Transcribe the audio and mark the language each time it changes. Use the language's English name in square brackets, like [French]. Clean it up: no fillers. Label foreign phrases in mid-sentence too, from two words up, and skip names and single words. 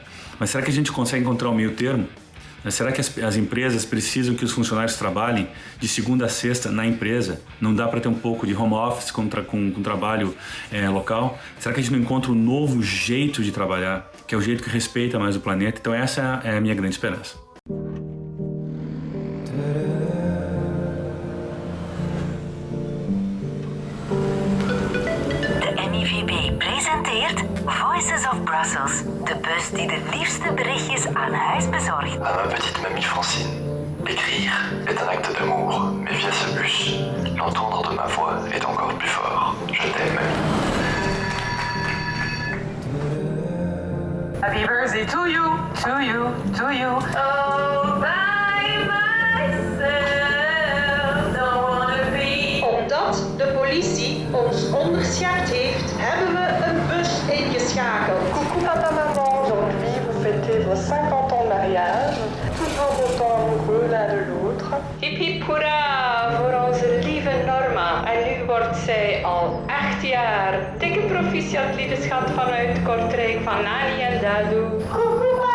[Portuguese] Mas será que a gente consegue encontrar um meio termo? Será que as empresas precisam que os funcionários trabalhem de segunda a sexta na empresa? Não dá para ter um pouco de [English] home office [Portuguese] com trabalho local? Será que a gente não encontra um novo jeito de trabalhar, que é o jeito que respeita mais o planeta? Então essa é a minha grande esperança. [Dutch] De MIVB presenteert Voices of Brussels, de bus die de liefste berichtjes aan huis bezorgt. [French] À ma petite mamie Francine. Écrire est un acte d'amour, mais via ce bus, l'entendre de ma voix est encore plus fort. Je t'aime. [English] Happy birthday to you, to you, to you. Oh, by myself, don't wanna be. [Dutch] Omdat de politie ons onderschept heeft, hebben we een bus ingeschakeld. [French] Coucou papa, maman, aujourd'hui vous fêtez vos 50 ans de mariage, toujours autant amoureux l'un de l'autre. [Dutch] Hip hip hoera voor onze lieve Norma. En nu wordt zij al 8 jaar. Dikke proficiat lieve schat vanuit Kortrijk van Nani en Dadu.